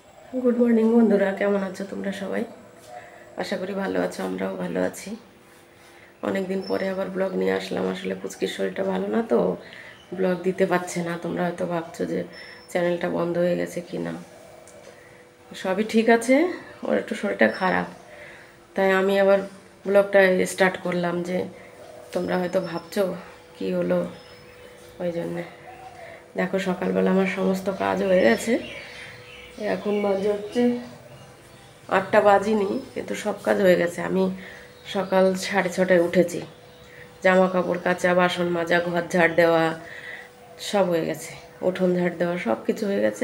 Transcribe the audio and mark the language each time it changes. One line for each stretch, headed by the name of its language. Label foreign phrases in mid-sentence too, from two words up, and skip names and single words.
English: good morning
Bangla: বন্ধুরা কেমন আছো তোমরা সবাই আশা করি ভালো আছো আমরাও ভালো আছি। অনেক দিন পরে আবার ব্লগ নিয়ে আসলাম। আসলে পুচকির শরীরটা ভালো না তো ব্লগ দিতে পারছে না। তোমরা হয়তো ভাবছো যে চ্যানেলটা বন্ধ হয়ে গেছে কিনা। সবই ঠিক আছে, ওর একটু শরীরটা খারাপ, তাই আমি আবার ব্লগটা স্টার্ট করলাম যে তোমরা হয়তো ভাবছো কি হলো। ওই জন্য দেখো সকাল বেলা আমার সমস্ত কাজ হয়ে গেছে। এখন বাজে হচ্ছে ৮টা বাজিনি, কিন্তু সব কাজ হয়ে গেছে। আমি সকাল ৬:৩০টায় উঠেছি, জামা কাপড় কাচা, বাসন মাজা, ঘর ঝাড় দেওয়া সব হয়ে গেছে, উঠোন ঝাড় দেওয়া সব কিছু হয়ে গেছে।